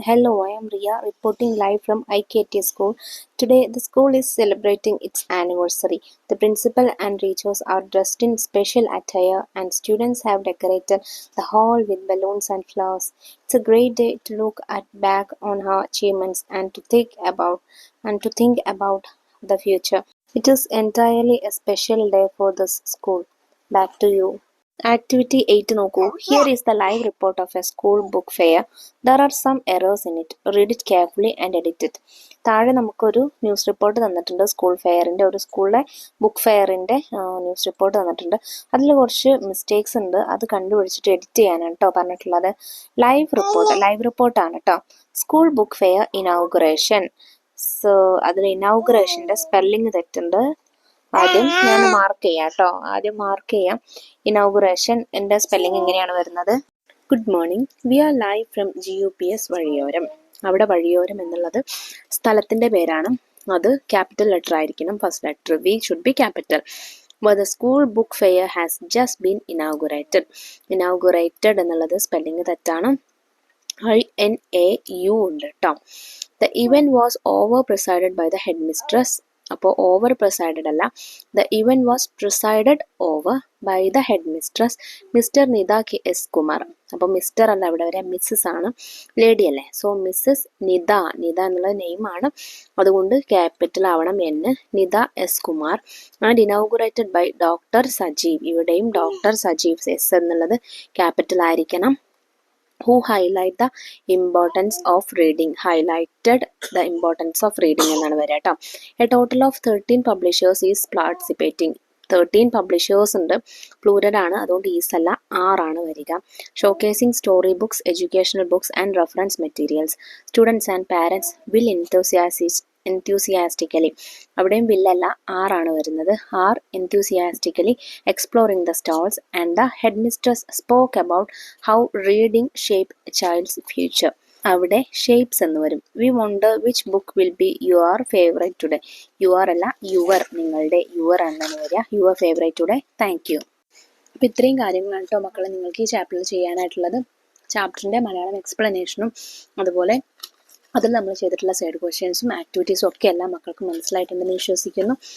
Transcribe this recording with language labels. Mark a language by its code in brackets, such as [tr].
[en] Hello, I am Riya reporting live from IKT school. Today the school is celebrating its anniversary. The principal and teachers are dressed in special attire and students have decorated the hall with balloons and flowers. It's a great day to look back on our achievements and to think about the future. It is entirely a special day for this school. Back to you. [ml] Activity 8 നോക്കൂ. [en] Here is the live report of a school book fair. There are some errors in it. Read it carefully and edit it. [ml] താഴെ നമുക്കൊരു news report തന്നിട്ടുണ്ട്. ഒരു സ്കൂളിലെ book ഫെയറിൻ്റെ news report തന്നിട്ടുണ്ട്. അതിൽ കുറച്ച് mistakes ഉണ്ട്. അത് കണ്ടുപിടിച്ചിട്ട് എഡിറ്റ് ചെയ്യാനാണ് കേട്ടോ പറഞ്ഞിട്ടുള്ളത്. ലൈവ് റിപ്പോർട്ടാണ് കേട്ടോ. School book fair ഇനോഗുറേഷൻ. സോ അതിൽ ഇനോഗുറേഷൻ്റെ സ്പെല്ലിംഗ് തെറ്റുണ്ട്. ആദ്യം ഞാൻ മാർക്ക് ചെയ്യാം. ഇനോഗുറേഷൻ എൻ്റെ സ്പെല്ലിംഗ് എങ്ങനെയാണ് വരുന്നത്? [en] Good morning, we are live from GUPS Vazhiyoram. [ml] അവിടെ വഴിയോരം എന്നുള്ളത് സ്ഥലത്തിൻ്റെ പേരാണ്. അത് ക്യാപിറ്റൽ ലെറ്റർ ആയിരിക്കണം. [en] First letter we should be capital. But the school book fair has just been inaugurated. [ml] Inaugurated എന്നുള്ളത് സ്പെല്ലിംഗ് തെറ്റാണ്. INAU ഉണ്ട് കേട്ടോ. [en] The event was over presided by the headmistress. [ml] അപ്പോൾ ഓവർ പ്രിസൈഡഡ് അല്ല. [en] The event was presided over by the headmistress mister Nita KS Kumar. [ml] അപ്പോൾ mister അല്ല, ഇവിടെ വരെ മിസ്സസ് ആണ്, ലേഡി അല്ലേ. സോ മിസ്സസ് നിത എന്നുള്ള നെയിമാണ്, അതുകൊണ്ട് ക്യാപിറ്റൽ ആവണം N. Nita S Kumar. [en] And inaugurated by doctor Sajeev. [ml] ഇവിടെയും ഡോക്ടർ സജീവ് S എന്നുള്ളത് ക്യാപിറ്റൽ ആയിരിക്കണം. [en] who highlight the importance of reading. Highlighted the importance of reading എന്നാണ് വരിക കേട്ടോ. A total of 13 publishers is participating. [ml] 13 publishers ഉണ്ട്, പ്ലൂരൽ ആണ്, അതുകൊണ്ട് ഈസ് അല്ല, ആറാണ് വരിക. [en] Showcasing story books, educational books and reference materials. Students and parents will enthusiastically, [ml] അവിടെയും വില്ലല്ല, ആറാണ് വരുന്നത്. [en] Are enthusiastically exploring the stalls and the headmistress spoke about how reading shape a child's future. [ml] അവിടെ shapes എന്ന് വരും. [en] We wonder which book will be your favourite today. [ml] Your അല്ല, your, നിങ്ങളുടെ, [en] Your എന്നാണ് വരിക. Your favourite today. Thank you. [ml] അപ്പോൾ ഇത്രയും കാര്യങ്ങളാണ് കേട്ടോ മക്കളെ നിങ്ങൾക്ക് ഈ ചാപ്റ്ററിൽ ചെയ്യാനായിട്ടുള്ളത്. ചാപ്റ്ററിൻ്റെ മലയാളം എക്സ്പ്ലനേഷനും അതുപോലെ അതിൽ നമ്മൾ ചെയ്തിട്ടുള്ള സൈഡ് ക്വസ്റ്റ്യൻസും ആക്ടിവിറ്റീസും ഒക്കെ എല്ലാ മക്കൾക്കും മനസ്സിലായിട്ടുണ്ടെന്ന് വിശ്വസിക്കുന്നു.